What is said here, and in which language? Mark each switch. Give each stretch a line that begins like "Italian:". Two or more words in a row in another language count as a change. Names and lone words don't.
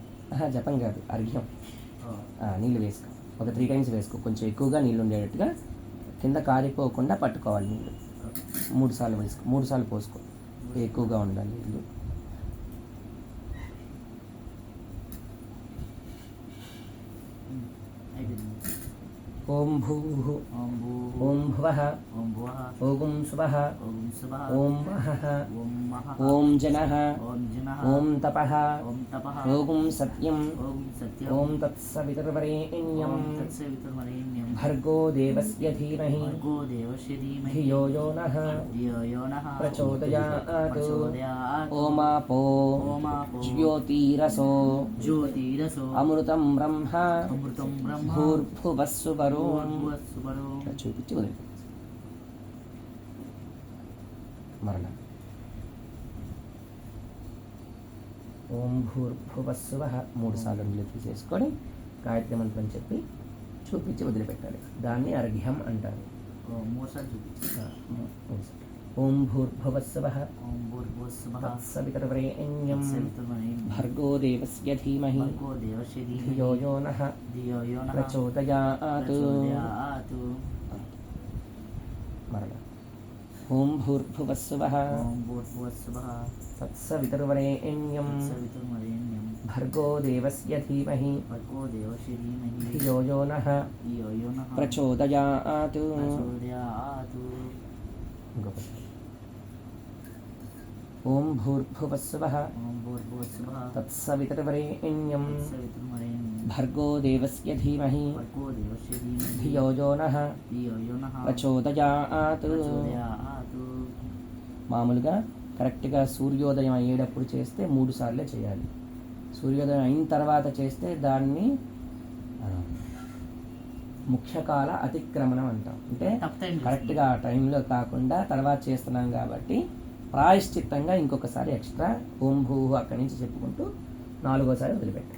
Telugu: జపం కాదు అర్ఘ్యం నీళ్ళు వేసుకో ఒక 3 times వేసుకో కొంచెం ఎక్కువగా నీళ్ళు ఉండేటట్టుగా కింద కారిపోకుండా పట్టుకోవాలి నీళ్ళు 3 సార్లు వేసుకో 3 సార్లు పోసుకో ఎక్కువగా ఉండాలి నీళ్ళు
Sanskrit: ఓం భూః ఓం భూ ఓం భువః ఓం భువః ఓం శుభః ఓం శుభః ఓం మహః ఓం మహః ఓం జనః ఓం జనః ఓం తపః ఓం తపః ఓం సత్యం ఓం సత్యం ఓం తత్సవితుర్వరేణ్యం ఓం తత్సవితుర్వరేణ్యం భర్గో దేవస్య ధీమహి భర్గో దేవస్య ధీమహి ధియో యో నః ధియో యో నః ప్రచోదయాత్ ప్రచోదయాత్ ఓమాపో ఓమాపో జ్యోతిరసో జ్యోతిరసో అమృతం బ్రహ్మ అమృతం బ్రహ్మ భూర్భువస్సు వరుణ్ భూర్భువస్సువరో
Telugu: ఇట్లా చూపించి వదిలి మరలా
Sanskrit: ఓం భూర్భువస్సువః
Telugu: 3 సార్లు నీళ్ళు తీసేసుకొని గాయత్రి మంత్రం చెప్పి చూపించి వదిలిపెట్టాలి దాన్ని అర్ఘ్యం అంటారు మూడు సార్లు చూపించు
Sanskrit: ఓం భూర్భువస్సువః ఓం భూర్భువస్సువః తత్సవితుర్వరేణ్యం తత్సవితుర్వరేణ్యం భర్గో దేవస్య ధీమహి భర్గో దేవస్య ధీమహి ధియో యో నః ధియో యో నః ప్రచోదయాత్. ప్రచోదయాత్. మరలా ఓం భూర్భువస్సువః ఓం భూర్భువస్సువః తత్సవితుర్వరేణ్యం తత్సవితుర్వరేణ్యం భర్గో దేవస్య ధీమహి భర్గో దేవస్య ధీమహి ధియో యో నః ధియో యో నః ప్రచోదయాత్. ప్రచోదయాత్. ఇంకొకటి ఓం భూర్భువస్సువః ఓం భూర్భువస్సువః తత్సవితుర్వరేణ్యం తత్సవితుర్వరేణ్యం భర్గో దేవస్య ధీమహి భర్గో దేవస్య ధీమహి ధియో యో నః ధియో యో నః ప్రచోదయాత్. ప్రచోదయాత్.
Telugu: మామూలుగా కరెక్ట్గా సూర్యోదయం అయ్యేటప్పుడు చేస్తే 3 సార్లే చేయాలి. సూర్యోదయం అయిన తర్వాత చేస్తే దాన్ని ముఖ్యకాల అతిక్రమణం అంటాం. అంటే తప్పదండి. కరెక్ట్గా ఆ టైంలో కాకుండా తర్వాత చేస్తున్నాం కాబట్టి ప్రాయశ్చిత్తంగా ఇంకొకసారి ఎక్స్ట్రా
Sanskrit: ఓం భూ
Telugu: అక్కడి నుంచి చెప్పుకుంటూ 4వసారి వదిలిపెట్టాం.